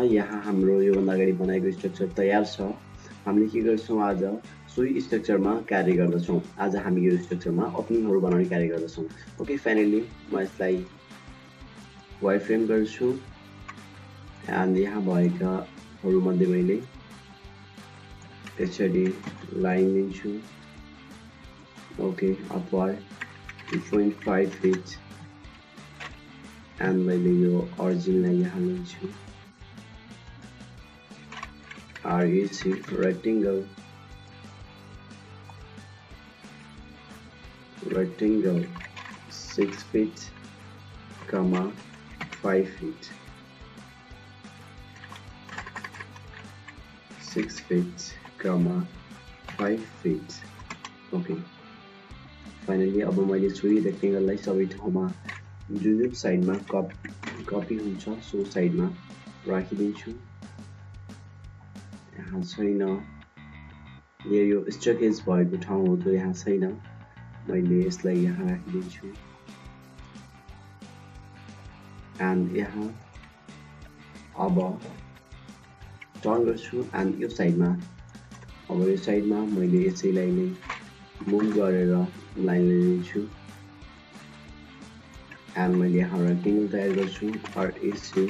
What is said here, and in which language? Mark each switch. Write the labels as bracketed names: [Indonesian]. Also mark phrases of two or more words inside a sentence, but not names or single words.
[Nepali] यहाँ हाम्रो योभन्दा अगाडि बनाएको स्ट्रक्चर तयार छ। हामीले के गर्छौँ, आज सोही स्ट्रक्चरमा कार्य गर्दछौँ। आज हामी यो स्ट्रक्चरमा ओपनिङहरू बनाउने कार्य गर्दछौँ। ओके, फाइनली म यसलाई [English] wire frame [Nepali] गर्छु एन्ड यहाँ भएकाहरूमध्ये मैले [English] HD line [Nepali] लिन्छु। [English] OK, upward 2.5 feet and [Nepali] मैले यो ओरिजिनलाई यहाँ लिन्छु। [English] REC rectangle 6 feet, 5 feet, 6 feet, 5 feet. [Nepali] ओके, फाइनली अब मैले सोही रेक्टेंगललाई सबै ठाउँमा जुन साइडमा कपी हुन्छ सो साइडमा राखिदिन्छु। यहाँ छैन, यो स्ट्रकेज भएको ठाउँ हो, तो यहाँ छैन, मैले यसलाई यहाँ राखिदिन्छु एन्ड यहाँ अब टर्न गर्छु एन्ड यो साइडमा मैले यसैलाई नै मुभ गरेर लाइन लिन्छु एन्ड मैले यहाँ रेक्टेंगल तयार गर्छु REC।